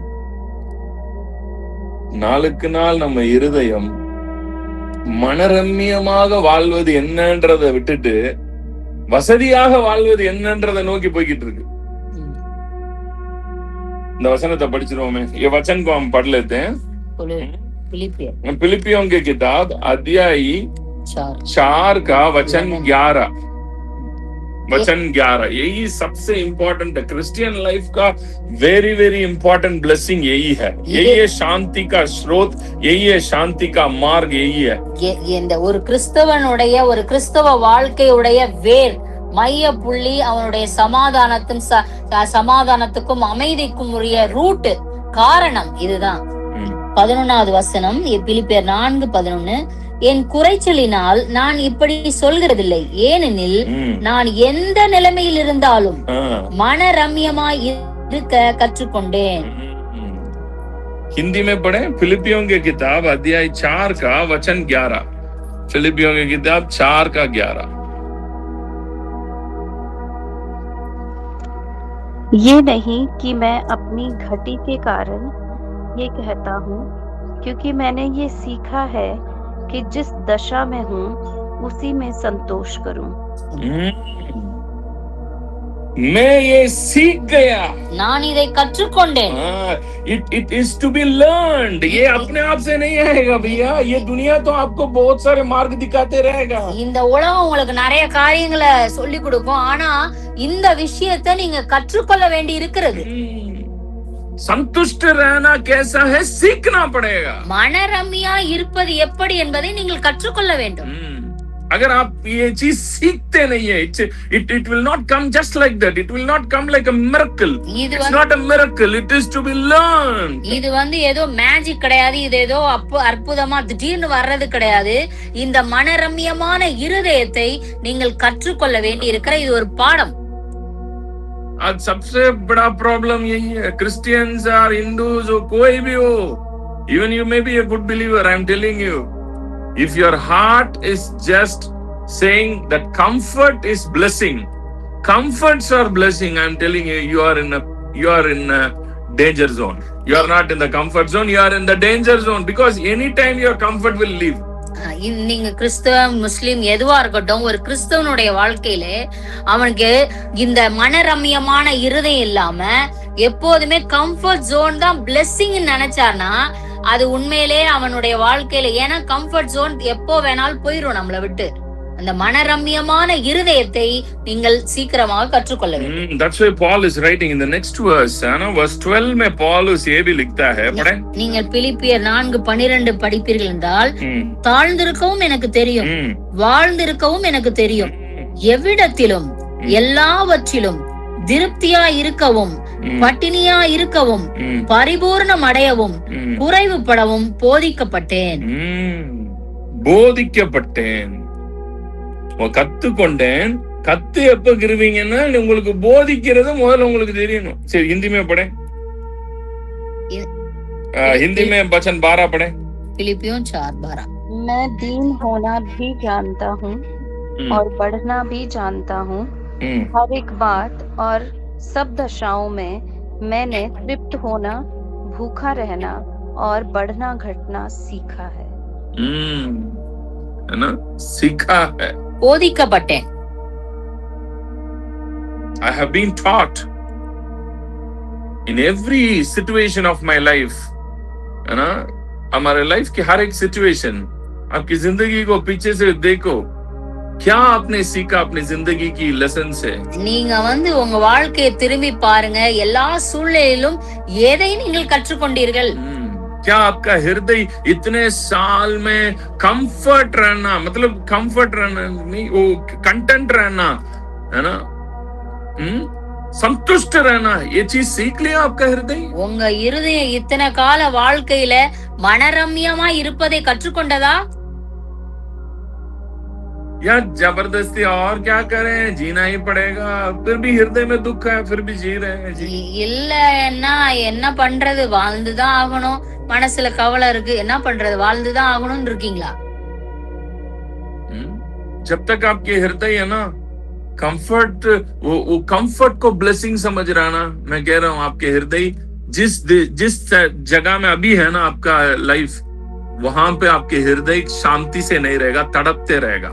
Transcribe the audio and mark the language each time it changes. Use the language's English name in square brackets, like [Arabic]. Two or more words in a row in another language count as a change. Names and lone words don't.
[Tamil] நாளுக்கு நாள் நம்ம இருதயம் மனரம்யமாக வாழ்வது என்னன்றதை விட்டுட்டு வசதியாக வாழ்வது என்னன்றதை நோக்கி போய்கிட்டு இருக்கு. இந்த வசனத்தை படிச்சிருவோமே. [Hindi] ये वचन को हम पढ़ लेते हैं. फिलिपियों की किताब अध्याय 4 का वचन 11. यही सबसे इम्पोर्टेंट है. [English] Christian life [Hindi] का [English] very very important blessing [Hindi] यही है. यही है शांति का स्रोत, यही है शांति का मार्ग, यही है. [Tamil] இந்த ஒரு கிறிஸ்தவனுடைய ஒரு கிறிஸ்தவ வாழ்க்கையுடைய வேர் மைய புள்ளி அவனுடைய சமாதானத்துக்கும் அமைதிக்கும் உரிய ரூட் காரணம் இதுதான். 11வது வசனம், பிலிப்பியர் 4:11. என் குறைச்சலினால் நான் இப்படி சொல்கிறதில்லை, ஏனெனில் நான் எந்த நிலைமையில் இருந்தாலும் மனரம்யமாய் இருக்க கற்றுக்கொண்டேன். [Hindi] हिंदी में पढ़े. फिलिपियों की किताब अध्याय 4 का वचन 11. फिलिपियों की किताब 4 का 11. ये नहीं कि मैं अपनी घटी के कारण ये कहता हूँ, क्योंकि मैंने ये सीखा है कि जिस दशा में हूँ उसी में संतोष करूं. मैं ये सीख गया। [Tamil] நான் இதை கற்றுக்கொண்டேன். [English] It is to be learned. [Hindi] ये अपने आप से नहीं आएगा भैया, ये दुनिया तो आपको बहुत सारे मार्ग दिखाते रहेगा. [Tamil] இந்த உலகம் உங்களுக்கு நிறைய காரியங்களை சொல்லி கொடுக்கும், ஆனா இந்த விஷயத்தை நீங்க கற்றுக்கொள்ள வேண்டி இருக்கிறது. [Hindi] संतुष्ट रहना कैसा है सीखना पड़ेगा. [Tamil] மனரம்யா இருப்பது எப்படி என்பதை நீங்கள் கற்றுக்கொள்ள வேண்டும். [Hindi] अगर आप ये चीज सीखते नहीं है, [English] it will not come just like that. It will not come like a miracle. It's not a miracle. It is to be learned. [Tamil] இது ஏதோ மேஜிக் கிடையாது, இது ஏதோ அற்புதமா திடீர்னு வர்றது கிடையாது. இந்த மனரம்யமான இருதயத்தை நீங்கள் கற்றுக்கொள்ள வேண்டி இருக்கிற இது ஒரு பாடம். [Hindi] आज सबसे बड़ा प्रॉब्लम यही है. क्रिश्चियंस और हिंदूज हो, कोई भी हो, [English] even you may be a good believer, I am telling you, if your heart is just saying that comfort is blessing, comforts are blessing, I am telling you, you are in a danger zone. You are not in the comfort zone, you are in the danger zone, because anytime your comfort will leave. [Tamil] நீங்க கிறிஸ்தவ முஸ்லிம் எதுவா இருக்கட்டும், ஒரு கிறிஸ்தவனுடைய வாழ்க்கையில அவனுக்கு இந்த மனரம்யமான இருதயம் இல்லாம எப்போதுமே [English] comfort zone [Tamil] தான் பிளெஸிங் நினைச்சானா அது உண்மையிலே அவனுடைய வாழ்க்கையில, ஏன்னா [English] comfort zone [Tamil] எப்போ வேணாலும் போயிரும் நம்மளை விட்டு. அந்த மனரம்யமான இருதயத்தை நீங்கள் சீக்கிரமாக கற்றுக்கொள்ள வேண்டும். [English] That's why Paul is writing in the next verse, verse 12 [Hindi] में Paul ये भी लिखता है, पढ़ें. [Tamil] நீங்கள் பிலிப்பியர் 4:12 படிப்பீர்கள் என்றால், தாழ்ந்திருக்கவும் எனக்கு தெரியும், வாழ்ந்திருக்கவும் எனக்கு தெரியும், எவ்விடத்திலும் எல்லாவற்றிலும் திருப்தியா இருக்கவும், பட்டினியா இருக்கவும், பரிபூர்ணம் அடையவும், குறைவுபடவும் போதிக்கப்பட்டேன். கத்துக்கொண்டேன். கத்து எப்ப கிருவீங்கன்னா உங்களுக்கு போதிக்கிறது முதல்ல உங்களுக்கு தெரியணும். சரி, [Hindi] हिंदी में पढ़े, हिंदी में वचन 12 पढ़े. फिलिपियों 4:12. मैं दीन होना भी जानता हूँ और बढ़ना भी जानता हूँ. हर एक बात और सब दशाओं में मैंने तृप्त होना, भूखा रहना और बढ़ना घटना सीखा है. है ना, सीखा है, [Tamil] போதிக்கப்பட்டேன். [English] I have been taught in every situation of my life. [Hindi] है ना, हमारे लाइफ की हर एक सिचुएशन, आपकी जिंदगी को पीछे से देखो, क्या आपने सीखा अपनी जिंदगी की लेसन से. [Tamil] நீங்க உங்க வாழ்க்கையை திரும்பி பாருங்க, எல்லா சூழ்நிலையிலும் எதை நீங்கள் கற்றுக்கொண்டீர்கள். [Hindi] क्या आपका हृदय इतने साल में कंफर्ट रहना, मतलब कंफर्ट रहना नहीं, वो कंटेंट रहना, है ना, संतुष्ट रहना, ये चीज सीख लिया आपका हृदय. [Tamil] உங்க இருதயம் இத்தனை கால வாழ்க்கையில மனரம்யமா இருப்பதை கற்றுக்கொண்டதா, [Hindi] या जबरदस्ती और क्या करें, जीना ही पड़ेगा, फिर भी हृदय में दुख है, फिर भी जी रहे हैं. [Tamil] இல்லன்னா என்ன பண்றது, வாழ்ந்துதான் ஆகணும், மனசுல கவலை இருக்கு, என்ன பண்றது, வாழ்ந்துதான் ஆகணும்னு இருக்கீங்களா? [Hindi] जब तक आपके हृदय है ना कंफर्ट, वो कंफर्ट को ब्लेसिंग समझ रहा ना, मैं कह रहा हूँ आपके हृदय जिस जगह में अभी है ना आपका लाइफ, वहां पे आपके हृदय शांति से नहीं रहेगा, तड़पते रहेगा.